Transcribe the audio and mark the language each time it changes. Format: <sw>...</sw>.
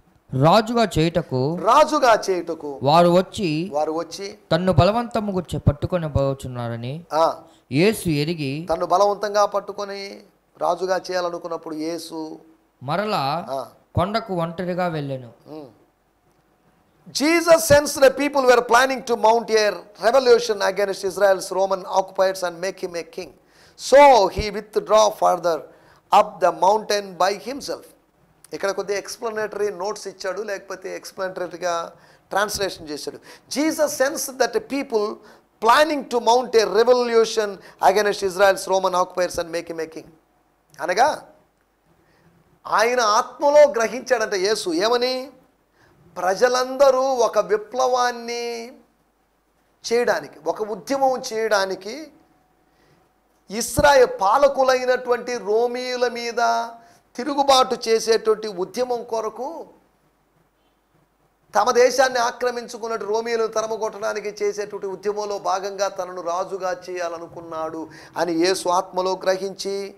<te>రాజుగా చేయుటకు వారు వచ్చి తన్ను బలవంతముగా పట్టుకొని పోవచ్చున్నారని యేసు ఎరిగి తన్ను బలవంతంగా పట్టుకొని రాజుగా చేయాలనుకున్నప్పుడు యేసు మరలా కొండకు ఒంటరిగా వెళ్ళెను.</te> <en>Jesus sensed the people were planning to mount a revolution against Israel's Roman occupiers and make him a king. So he withdrew further up the mountain by himself.</en> <te>ఇక్కడ కొద్దిగా ఎక్స్ప్లనేటరీ నోట్స్ ఇచ్చాడు, లేకపోతే ఎక్స్ప్లనేటరీగా ట్రాన్స్లేషన్ చేశాడు.</te> <en>Jesus sensed that the people planning to mount a revolution against Israel's Roman occupiers and make him a king.</en> <te>అనగా ఆయన ఆత్మలో గ్రహించాడంటే యేసు ఏమని, ప్రజలందరూ ఒక విప్లవాన్ని చేయడానికి, ఒక ఉద్యమం చేయడానికి ఇశ్రాయేలు పాలకులైనటువంటి రోమీయుల మీద తిరుగుబాటు చేసేటువంటి ఉద్యమం కొరకు తమ దేశాన్ని ఆక్రమించుకున్నట్టు రోమీయులను తరమగొట్టడానికి చేసేటువంటి ఉద్యమంలో భాగంగా తనను రాజుగా చేయాలనుకున్నాడు అని యేసు ఆత్మలో గ్రహించి</te>